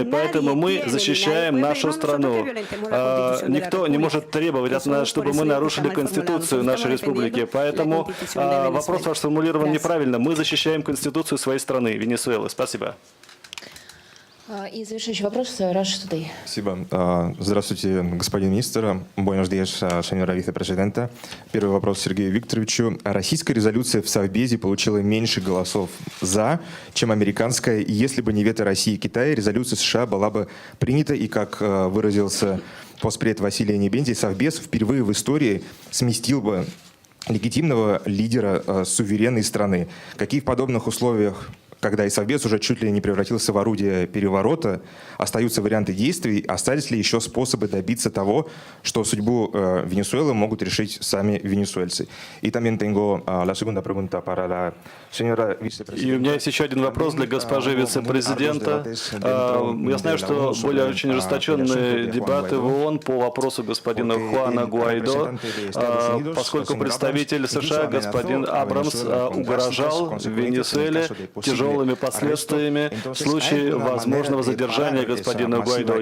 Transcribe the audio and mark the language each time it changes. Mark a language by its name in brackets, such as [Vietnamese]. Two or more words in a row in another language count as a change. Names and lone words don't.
[Russian] Поэтому мы защищаем нашу страну. Никто не может требовать от нас, чтобы мы нарушили Конституцию нашей республики. Поэтому вопрос ваш сформулирован неправильно. Мы защищаем Конституцию своей страны, Венесуэлы. Спасибо. И завершающий вопрос, Rush Today. Спасибо. Здравствуйте, господин министр. [Spanish] Buenos días, señora вице-президента. [Russian] Первый вопрос Сергею Викторовичу. Российская резолюция в Совбезе получила меньше голосов «за», чем американская. И если бы не вето России и Китая, резолюция США была бы принята. И, как выразился постпред Василий Небензий, Совбез впервые в истории сместил бы легитимного лидера суверенной страны. Какие в подобных условиях, когда и Совбез уже чуть ли не превратился в орудие переворота, остаются варианты действий, остались ли еще способы добиться того, что судьбу Венесуэлы могут решить сами венесуэльцы? [Spanish] И también tengo la segunda pregunta para la señora vicepresidenta. [Russian] И у меня есть еще один вопрос для госпожи вице-президента. Я знаю, что были очень ожесточенные дебаты в ООН по вопросу господина Хуана Гуайдо, поскольку представитель США, господин Абрамс, угрожал Венесуэле тяжелыми последствиями в случае возможного задержания господина Гуайдо.